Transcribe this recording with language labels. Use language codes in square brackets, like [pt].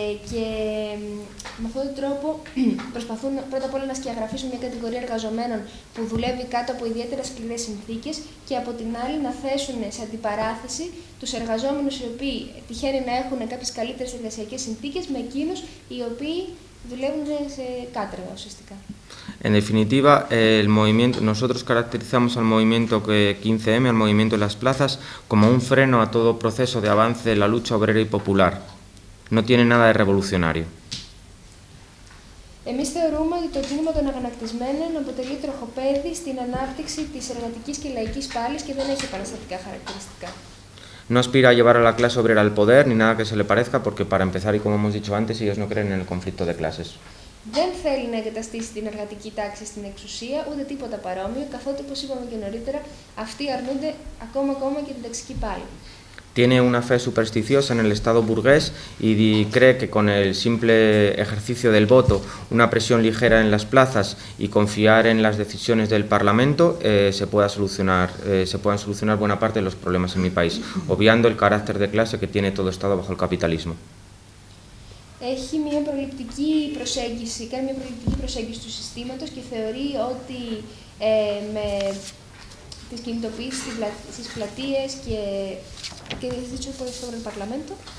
[el] Και με αυτόν τον τρόπο προσπαθούν πρώτα απ' όλα να σκιαγραφίσουν μια κατηγορία εργαζομένων που δουλεύει κάτω από ιδιαίτερα σκληρές συνθήκες και από την άλλη να θέσουν σε αντιπαράθεση τους εργαζόμενους οι οποίοι τυχαίνει να έχουν κάποιες καλύτερες εργασιακές συνθήκες με εκείνους οι οποίοι δουλεύουν σε κάτρεγα ουσιαστικά. [es] En definitiva, nosotros caracterizamos al movimiento 15M, al movimiento de las plazas, como un freno a todo proceso de avance de la lucha obrera y popular. No tiene nada de revolucionario. [el] Εμείς θεωρούμε ότι το κίνημα των αγανακτισμένων αποτελεί τροχοπέδι στην ανάπτυξη της εργατικής και λαϊκής πάλης και δεν έχει επαναστατικά χαρακτηριστικά. [es] No aspira a llevar a la clase obrera al poder ni nada que se le parezca, porque para empezar, y como hemos dicho antes, ellos no creen en el conflicto de clases. [el] Δεν θέλει να εγκαταστήσει την εργατική τάξη στην εξουσία, ούτε τίποτα παρόμοιο, καθότι, όπως είπαμε και νωρίτερα, αυτοί αρνούνται ακόμα και την ταξική πάλη. [es] Tiene una fe supersticiosa en el Estado burgués y cree que con el simple ejercicio del voto, una presión ligera en las plazas y confiar en las decisiones del Parlamento se puedan solucionar buena parte de los problemas en mi país, obviando el carácter de clase que tiene todo Estado bajo el capitalismo. [el] Έχει μια προληπτική προσέγγιση, κάνει μια προληπτική προσέγγιση του συστήματος και θεωρεί ότι με τις κινητοποιήσεις στις πλατείες και [es] dicho sobre el Parlamento.